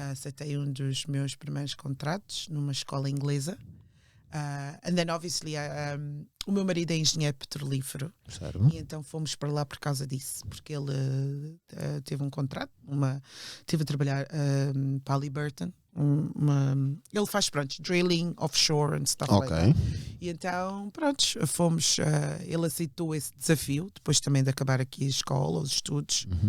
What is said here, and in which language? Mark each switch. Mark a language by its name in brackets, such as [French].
[Portuguese] Aceitei um dos meus primeiros contratos numa escola inglesa. [English] And then obviously [Portuguese] o meu marido é engenheiro petrolífero. Certo. E então fomos para lá por causa disso, porque ele teve um contrato, teve a trabalhar para a Halliburton. Ele faz, [English] drilling offshore and stuff like that. [Portuguese] E então, fomos, ele aceitou esse desafio, depois também de acabar aqui a escola, os estudos.